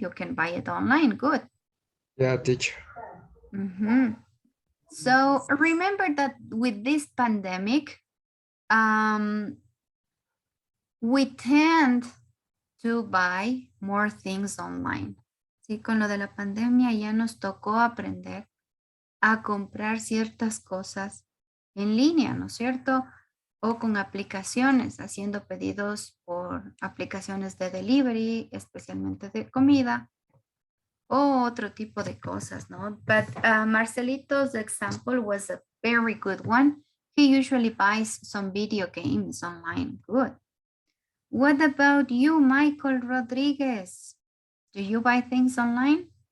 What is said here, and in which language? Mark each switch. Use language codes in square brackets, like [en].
[en] You can buy it online. Good. Yeah, teacher. So remember that with this pandemic, we tend to buy more things online. [es] Sí, con lo de la pandemia ya nos tocó aprender a comprar ciertas cosas en línea, ¿no es cierto? O con aplicaciones, haciendo pedidos por aplicaciones de delivery, especialmente de comida, o otro tipo de cosas, ¿no? [en] But Marcelito's example was a very good one. He usually buys some video games online. Good. What about you, Michael Rodriguez? Do you buy things online?